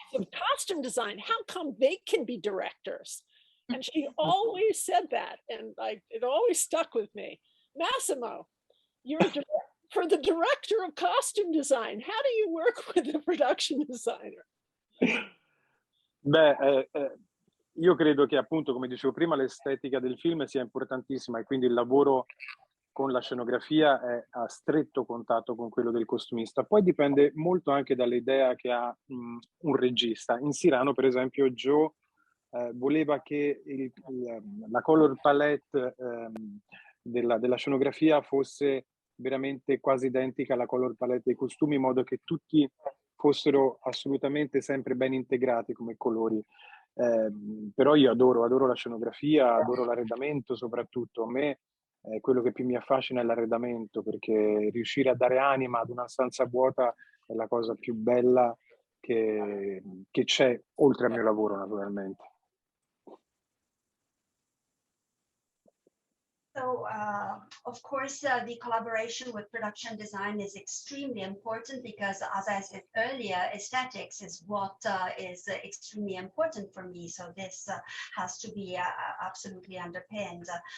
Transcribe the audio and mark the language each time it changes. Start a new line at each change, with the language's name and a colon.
English: of costume design? How come they can be directors? And she always said that, and it always stuck with me. Massimo, you're for the director of costume design. How do you work with the production designer?
Italian: Beh, io credo che appunto, come dicevo prima, l'estetica del film sia importantissima e quindi il lavoro con la scenografia è a stretto contatto con quello del costumista. Poi dipende molto anche dall'idea che ha un regista. In Cyrano, per esempio, Joe voleva che la color palette della scenografia fosse veramente quasi identica alla color palette dei costumi, in modo che tutti fossero assolutamente sempre ben integrati come colori. Però io adoro la scenografia, adoro l'arredamento soprattutto. A me quello che più mi affascina è l'arredamento, perché riuscire a dare anima ad una stanza vuota è la cosa più bella che c'è, oltre al mio lavoro naturalmente.
English: So, of course, the collaboration with production design is extremely important because, as I said earlier, aesthetics is what is extremely important for me. So this has to be absolutely underpinned.